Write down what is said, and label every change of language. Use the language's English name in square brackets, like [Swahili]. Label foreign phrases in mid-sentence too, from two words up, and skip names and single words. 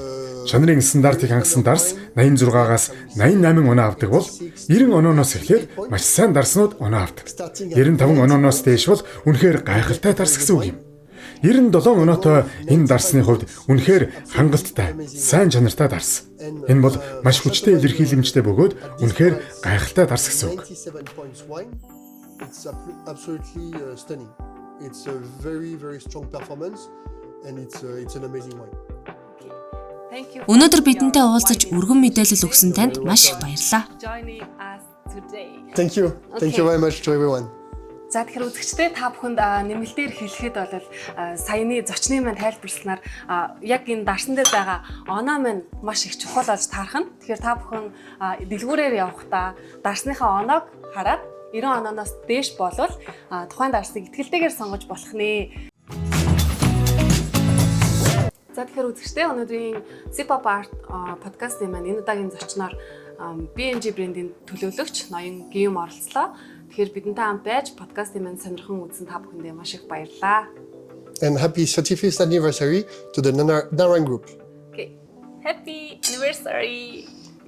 [Mongolian] Чанарын стандартыг хангасан дарс 86-аас 88 оноо авдаг бол 90 онооноос эхлээд маш сайн дарснууд оноо авдаг. 95 онооноос дээш бол үнэхээр гайхалтай дарс гэсэн үг юм. 97 оноотой энэ дарсны хувьд үнэхээр хангалттай, сайн чанартай дарс. Энэ бол маш хүчтэй илэрхийлэмжтэй бөгөөд үнэхээр гайхалтай дарс гэсэн үг. [English] It's absolutely stunning. It's a very strong performance and it's an amazing wine. Thank you. [Mongolian] Өнөөдөр бидэнтэй уулзаж өргөн мэдээлэл өгсөн танд маш их баярлалаа. [English] Joining us today. Thank you. Thank you very much to everyone. [Mongolian] За тэгэхээр үзэгчдээ та бүхэнд нэмэлтээр хэлэхэд бол саяны зочны маань тайлбарласнаар яг энэ дарсан дээр байгаа оноо маань маш их чухал болж таарах нь. Тэгэхээр та бүхэн дэлгүүрээр явахдаа дарсныхаа оноог хараад 90 онооноос дээш болвол тухайн дарсыг итгэлтэйгээр сонгож болох нэ. За тэгэхээр үзэгчдээ өнөөдрийн Sip-Up Art подкастын маань энэ удаагийн зочноор B&G брендийн төлөөлөгч ноён Гийом оролцлоо. Тэгэхээр бидэнтэй хамт байж подкастын маань сонирхон үзсэн та бүхэндээ маш их баярлалаа. [English] And happy 35th anniversary to the Narang Group. Okay. Happy anniversary.